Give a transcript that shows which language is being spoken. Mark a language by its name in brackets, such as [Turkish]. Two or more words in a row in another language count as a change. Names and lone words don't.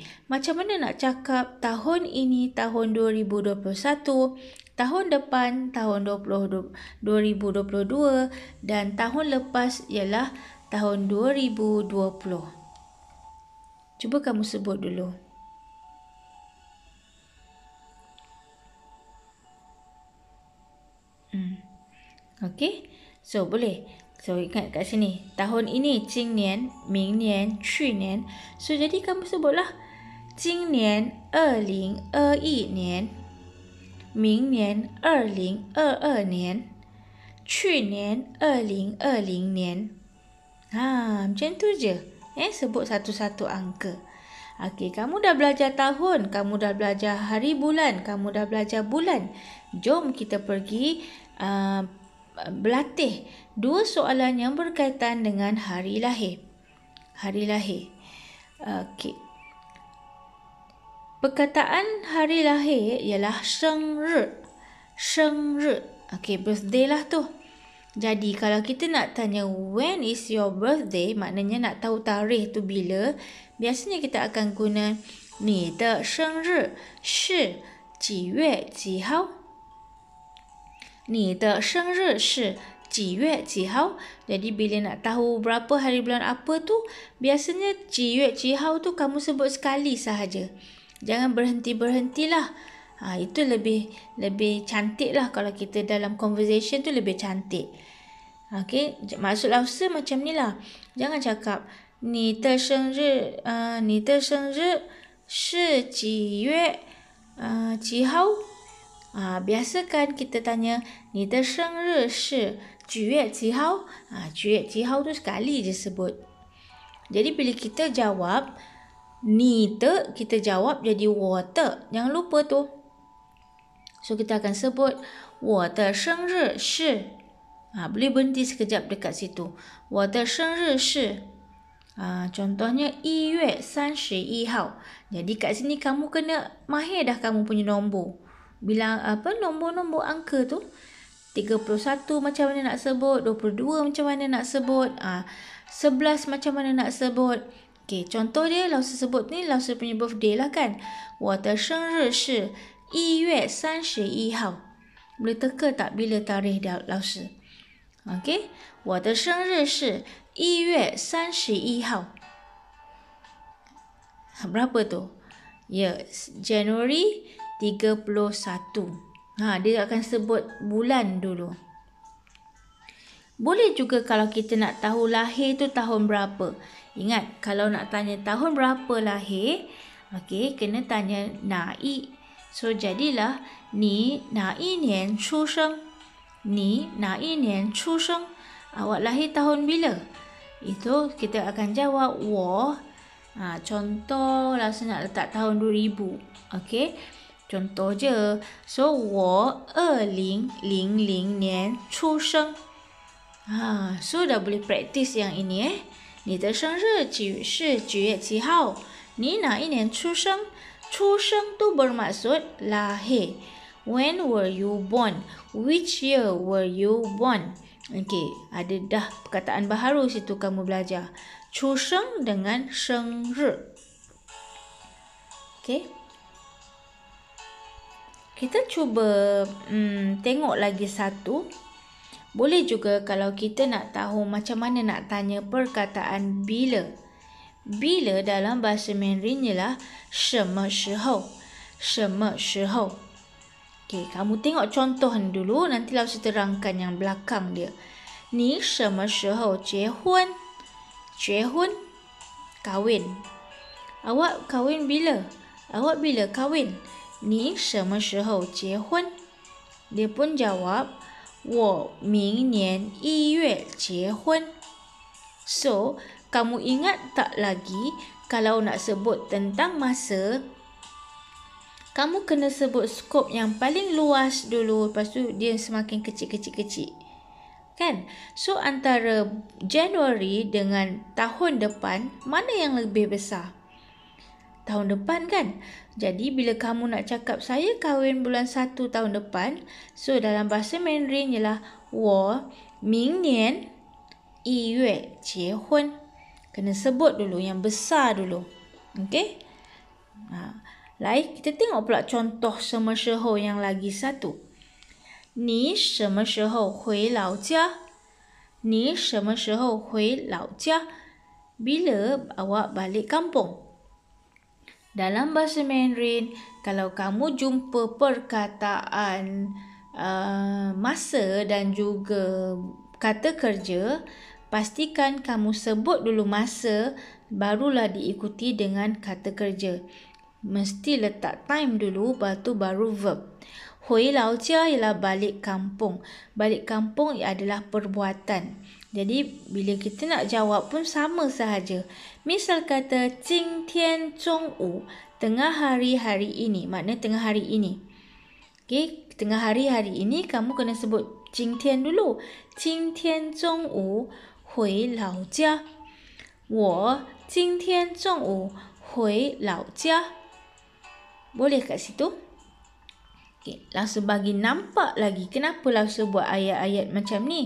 [Malay] Macam mana nak cakap tahun ini, tahun 2021, tahun depan, tahun 2022 dan tahun lepas ialah tahun 2020. Cuba kamu sebut dulu. Okey? So, boleh. So, ingat kat sini. Tahun ini, [Chinese] 今年, 明年, 去年. [Malay] So, jadi kamu sebutlah. [Chinese] 今年, 2021年. 明年, 2022年. 去年, 2020年. [Malay] Macam tu je. Sebut satu-satu angka. Okey, kamu dah belajar tahun, kamu dah belajar hari bulan, kamu dah belajar bulan. Jom kita pergi berlatih 2 soalan yang berkaitan dengan hari lahir. Hari lahir. Okey. Perkataan hari lahir ialah 生日. [Chinese] 生日. [Malay] Okey, birthday lah tu. Jadi kalau kita nak tanya [English] when is your birthday, [Malay] maknanya nak tahu tarikh tu bila, biasanya kita akan guna [Chinese] 你的生日是几月几号? 你的生日是几月几号? [Malay] Jadi bila nak tahu berapa hari bulan apa tu, biasanya [Chinese] 几月几号 [Malay] tu kamu sebut sekali sahaja. Jangan berhenti-berhentilah. Itu lebih cantik lah kalau kita dalam conversation tu lebih cantik. Okey, maksud lausa macam ni lah. Jangan cakap [Chinese] 你的生日是几月几号? [Malay] Biasakan kita tanya [Chinese] 你的生日是几月几号? 几月几号 [Malay] tu sekali je sebut. Jadi bila kita jawab 你的, kita jawab jadi 我的. Jangan lupa tu. So kita akan sebut [Chinese] 我的生日是. [Malay] Boleh berhenti sekejap dekat situ. [Chinese] 我的生日是. Contohnya 1月31号. [Malay] Jadi kat sini kamu kena mahir dah kamu punya nombor. Bilang nombor-nombor angka tu. 31 macam mana nak sebut, 22 macam mana nak sebut, 11 macam mana nak sebut. Okey, contoh dia lausa sebut ni lausa punya birthday lah kan. [Chinese] 我的生日是1月31号. [Malay] Boleh teka tak bila tarikh dia lausa? Okey, [Chinese] 我的生日是1月31号. [Malay] Berapa tu? Ya, Januari 31. Dia akan sebut bulan dulu. Boleh juga kalau kita nak tahu lahir tu tahun berapa. Ingat, kalau nak tanya tahun berapa lahir, kena tanya na'i. So, jadilah [Chinese] 你哪一年出生. 你哪一年出生. [Malay] Awak lahir tahun bila? Itu kita akan jawab wo. Contoh lah saya nak letak tahun 2000. Contoh je. So, [Chinese] wo 2000年出生. [Malay] So dah boleh praktis yang ini. [Chinese] 你的生日几月是9月7号? 你哪一年出生? [Malay] 出生 tu bermaksud lahir. [English] When were you born? Which year were you born? [Malay] Ada dah perkataan baharu situ kamu belajar. 出生 dengan 生日. Kita cuba tengok lagi satu. Boleh juga kalau kita nak tahu macam mana nak tanya perkataan bila. Bila dalam bahasa Mandarin ialah 什么时候. [Chinese] 什么时候. [Malay] Kamu tengok contoh ni dulu, nanti lalu saya terangkan yang belakang dia. [Chinese] 你什么时候结婚? 结婚 kahwin. [Malay] Awak kahwin bila? Awak bila kahwin? [Chinese] 你什么时候结婚? [Malay] Dia pun jawab, [Chinese] 我明年1月结婚. [Malay] So, kamu ingat tak lagi kalau nak sebut tentang masa, kamu kena sebut skop yang paling luas dulu, lepas tu dia semakin kecil-kecil. Kan? So, antara Januari dengan tahun depan, mana yang lebih besar? Tahun depan kan? Jadi, bila kamu nak cakap saya kahwin bulan 1 tahun depan, so dalam bahasa Mandarin ialah [Chinese] 我明年1月结婚. [Malay] Kena sebut dulu yang besar dulu. Lain, kita tengok pula contoh 什么时候 yang lagi satu. [Chinese] 你什么时候回老家? 你什么时候回老家? [Malay] Bila awak balik kampung? Dalam bahasa Mandarin, kalau kamu jumpa perkataan masa dan juga kata kerja, pastikan kamu sebut dulu masa, barulah diikuti dengan kata kerja. Mesti letak time dulu, baru verb. [Chinese] 回老家 [Malay] ialah balik kampung. Balik kampung adalah perbuatan. Jadi, bila kita nak jawab pun sama sahaja. Misal kata, [Chinese] 今天中午, [Malay] tengah hari ini. Maknanya tengah hari ini. Tengah hari ini, kamu kena sebut 今天 dulu. [Chinese] 今天中午回老家. 我今天中午回老家. [Malay] Boleh kat situ? Langsung bagi nampak lagi kenapa langsung buat ayat-ayat macam ni.